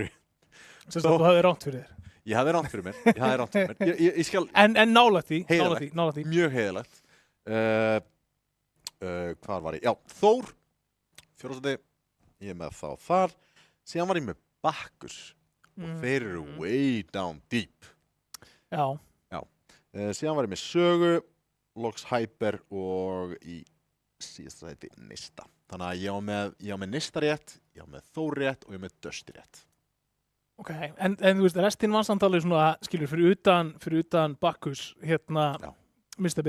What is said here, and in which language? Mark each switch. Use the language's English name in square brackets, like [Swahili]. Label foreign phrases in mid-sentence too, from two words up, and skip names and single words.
[Icelandic] Þú hafði rangt fyrir þér. Ég hafði rangt fyrir mér. Ég skal... En nálægt því. Mjög heiðalegt. Hvar var ég? Já, Þór. 4. sæti. Ég er með þá þar. Síðan var ég með Bakkus. Og þeir eru [English] way down deep. [Icelandic] Já. Síðan var ég með Sögu, loks Hyper og í síðasta sæti Neista. Þannig að ég á með Neista rétt, ég á með Þór rétt og ég á með Dusty rétt. Ok, en þú veist, restinn var samt alveg svona, skilur, fyrir utan Bakkus, Mr.